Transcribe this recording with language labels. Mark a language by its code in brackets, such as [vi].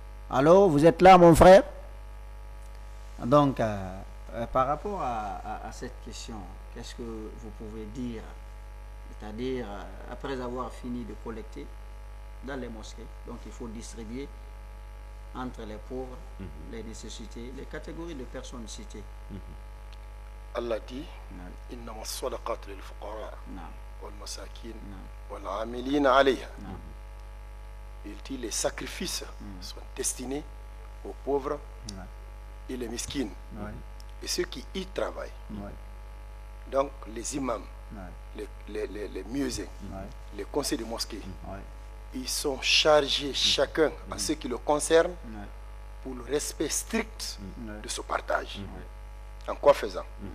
[fr] Allô, vous êtes là mon frère? Donc, par rapport à cette question, qu'est-ce que vous pouvez dire? C'est-à-dire, après avoir fini de collecter dans les mosquées, donc il faut distribuer entre les pauvres, les nécessités, les catégories de personnes citées. Allah dit [ar] إنما الصدقات للفقراء والمساكين والعاملين عليها. [fr] Il dit les sacrifices sont destinés aux pauvres et les miskines et ceux qui y travaillent. Donc les imams, les muezzins, les conseils de mosquée, ils sont chargés chacun en ce qui le concerne pour le respect strict de ce partage. En quoi faisant?